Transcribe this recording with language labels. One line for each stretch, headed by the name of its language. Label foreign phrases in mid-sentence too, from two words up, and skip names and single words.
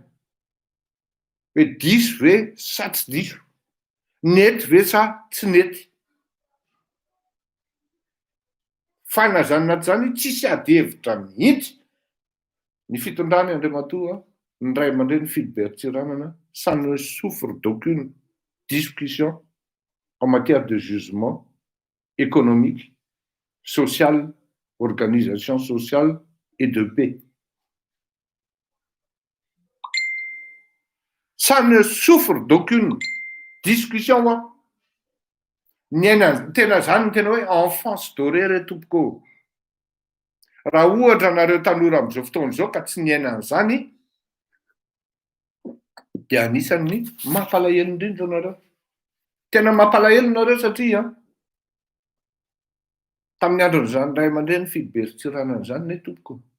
Malagasy: Hoe diso ve sa tsy diso? Nety ve sa tsy nety? Fanazanana zany tsisy ady hevitra mihitsy ny fitondrany Andriamatoa ny ray aman-dreny Philbert Tsiranana
French: ça ne souffre d'aucune discussion en matière de jugement économique, social, organisation sociale et de paix. Ça ne souffre d'aucune discussion.
Malagasy: Tena zany tena hoe
French: enfance dorée
Malagasy: re tompoko. Raha ohatra nareo tanora amin'izao fotoan'izao ka tsy niaina an'izany dia anisan'ny mampalahelo indrindra nareo. Tena mampalahelo nareo satria tamin'ny andron'izany ray aman-dreny Philbert Tsiranana zany ne tompoko.